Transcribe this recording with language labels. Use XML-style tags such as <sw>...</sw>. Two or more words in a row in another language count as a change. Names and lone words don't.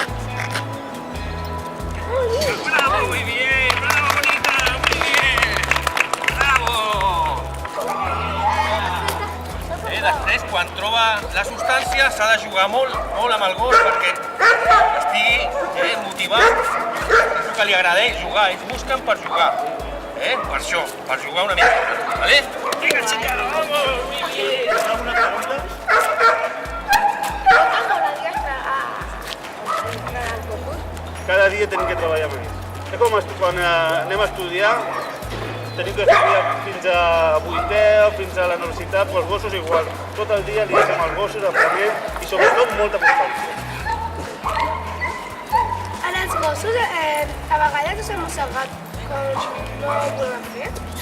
<es>¡Bravo! ¡Muy bien! ¡Bravo, bonita! ¡Muy bien! ¡Bravo!</es> <ca>Després, quan troba la substància, s'ha de jugar molt amb el gos perquè estigui motivat. És el que li agrada jugar, ells busquen per jugar. Per això, per jugar una mica. Vinga, ensenyar!</ca> <es>¡Vamos! ¡Muy bien!</es> <ca>Alguna pregunta? Cada dia tenim que treballar amb ells. És com quan anem a estudiar, tenim que estudiar fins a 8è o fins a la universitat, però els gossos igual. Tot el dia liats amb els gossos, aprenent i sobretot molta constància. En els gossos, a vegades us hem mossegat com no ho volem fer.</ca>